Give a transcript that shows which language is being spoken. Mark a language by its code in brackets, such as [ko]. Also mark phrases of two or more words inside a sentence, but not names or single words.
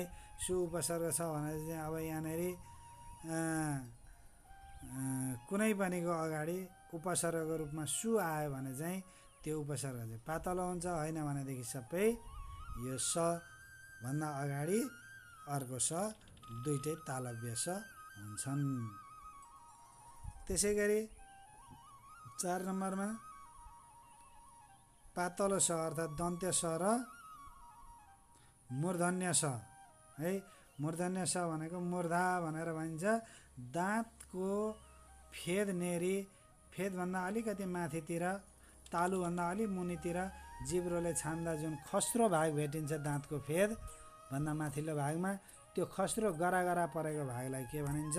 [ne] सु उपसर्ग छ भने चाहिँ अब यहाँनिर कुनै पनिको अगाडि उपसर्गको रूपमा सु आयो भने चाहिँ त्यो उपसर्ग चाहिँ पातलो हुन्छ, होइन भनेदेखि सबै यो स भन्दा अगाडि अर्को स दुईटै तालव्य स हुन्छन्। त्यसै गरी 4 नम्बरमा पातलो स अर्थात् दन्त्य स र मूर्धन्य स है। मूर्धन्य स भनेको मूर्धा भनेर भनिन्छ। दाँतको फेदनेरि, फेदभन्दा अलिकति माथितिर, तालुभन्दा अलि मुनितिर जिब्रोले छान्दा जुन खस्रो भाग भेटिन्छ दाँतको फेदभन्दा माथिल्लो भागमा, त्यो खस्रो गरागरा परेको भागलाई के भनिन्छ?